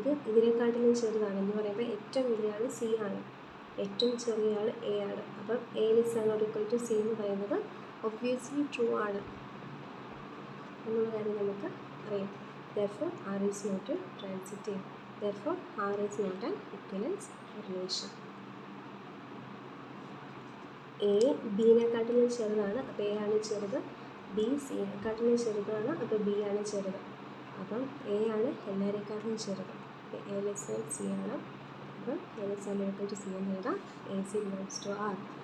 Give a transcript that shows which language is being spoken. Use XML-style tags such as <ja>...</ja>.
<ml>ഇതിനെക്കാട്ടിലും ചെറുതാണെന്ന് പറയുമ്പോൾ ഏറ്റവും വലിയ ആൾ സി ആണ്, ഏറ്റവും ചെറിയ ആൾ എ ആണ്. അപ്പം</ml> <en>A less than or equal to C</en> <ml>എന്ന് പറയുന്നത്</ml> <en>obviously true</en> <ml>ആണ് എന്നുള്ള കാര്യം നമുക്ക് അറിയാം.</ml> <en>therefore R is not transitive. therefore R is not an equivalence relation.</en> <ml>A ബിനെക്കാട്ടിലും ചെറുതാണ്, അപ്പോൾ എ ആണ് ചെറുത്. ബി സിനെക്കാട്ടിലും ചെറുതാണ്, അപ്പോൾ ബി ആണ് ചെറുത്. അപ്പം എ ആണ് എല്ലാവരെക്കാട്ടിലും ചെറുത്.</ml> <en>A less than C</en> <ml>ആണ്. അപ്പം</ml> <en>A less than equal to C</en> <ml>എന്ന് എഴുതാം.</ml> <en>A C belongs to R.</en>